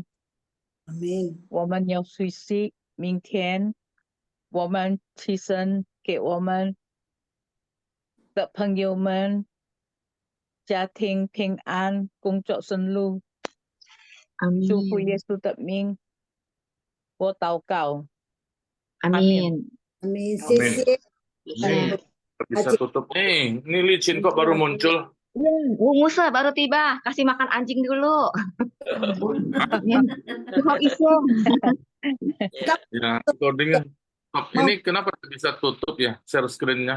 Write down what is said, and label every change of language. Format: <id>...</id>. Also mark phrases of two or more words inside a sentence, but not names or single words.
<zh>我们要学习，明天我们起身给我们的朋友们家庭平安，工作顺利。祝福耶稣的名，我祷告。阿门。</zh> <id>Amin, sisi. Bisa tutup nih. Ini licin kok baru muncul. Musa baru tiba, kasih makan anjing dulu. Ya, recordingnya. Ini kenapa bisa tutup ya</id> <en>share screen-</en> <id>nya?</id>